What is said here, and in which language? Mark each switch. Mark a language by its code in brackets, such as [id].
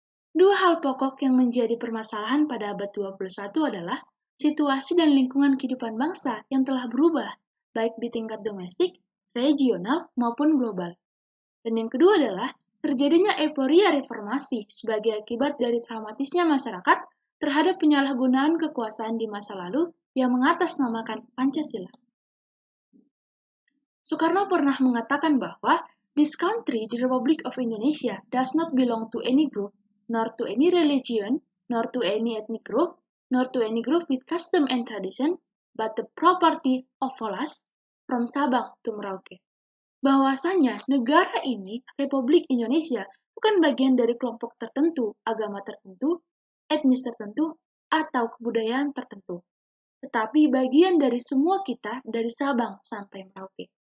[id] Dua hal pokok yang menjadi permasalahan pada abad 21 adalah situasi dan lingkungan kehidupan bangsa yang telah berubah, baik di tingkat domestik, regional, maupun global. Dan yang kedua adalah terjadinya euforia reformasi sebagai akibat dari traumatisnya masyarakat terhadap penyalahgunaan kekuasaan di masa lalu yang mengatasnamakan Pancasila. [en] Soekarno [id] pernah mengatakan bahwa [en] this country, the Republic of Indonesia, does not belong to any group, nor to any religion, nor to any ethnic group, nor to any group with custom and tradition, but the property of all us, from Sabang to Merauke. [id] Bahwasanya negara ini, Republik Indonesia, bukan bagian dari kelompok tertentu, agama tertentu, etnis tertentu, atau kebudayaan tertentu, tetapi bagian dari semua kita dari Sabang sampai Merauke.